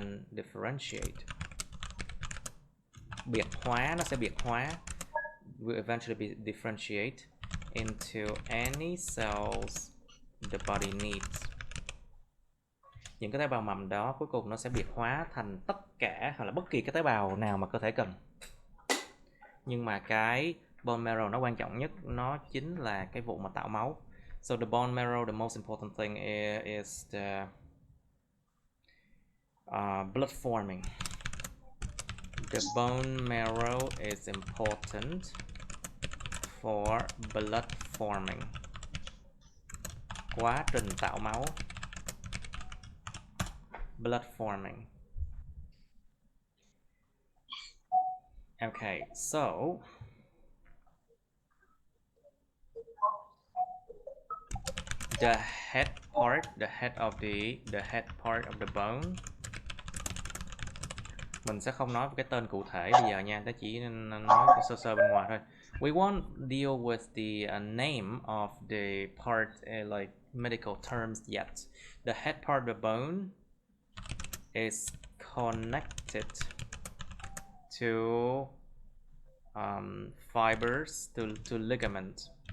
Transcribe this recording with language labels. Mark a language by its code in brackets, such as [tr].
[vi] differentiate. Biệt hóa, nó sẽ biệt hóa. [en] Will eventually be differentiate into any cells the body needs. [vi] Những cái tế bào mầm đó cuối cùng nó sẽ biệt hóa thành tất cả hoặc là bất kỳ cái tế bào nào mà cơ thể cần. Nhưng mà cái bone marrow nó quan trọng nhất, nó chính là cái vụ mà tạo máu. [en] So the bone marrow, the most important thing is the blood forming. The bone marrow is important for blood forming. [vi] Quá trình tạo máu. [en] Blood forming. Okay, so the head part, the head part of the bone. [vi] Mình sẽ không nói cái tên cụ thể bây giờ nha, ta chỉ nói sơ sơ bên ngoài thôi. [en] We won't deal with the name of the part like medical terms yet. The head part of the bone is connected to fibers, to ligament.